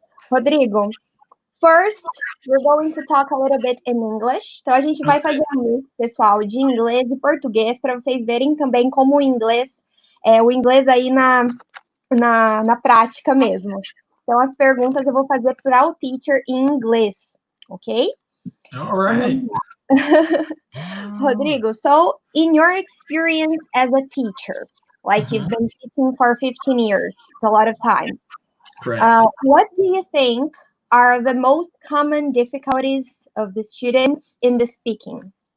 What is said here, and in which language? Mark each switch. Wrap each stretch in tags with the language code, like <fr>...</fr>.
<en>Rodrigo, first, we're going to talk a little bit in English.</en> <pt>Então, a gente vai fazer um mix, pessoal, de inglês e português, para vocês verem também como o inglês aí na prática mesmo. Então, as perguntas eu vou fazer para o teacher em inglês, ok?</pt> <en>All right. Rodrigo, so in your experience as a teacher, like you've been teaching for 15 years, it's a lot of time. Correct. What do you think are the most common difficulties of the students in the speaking?</en>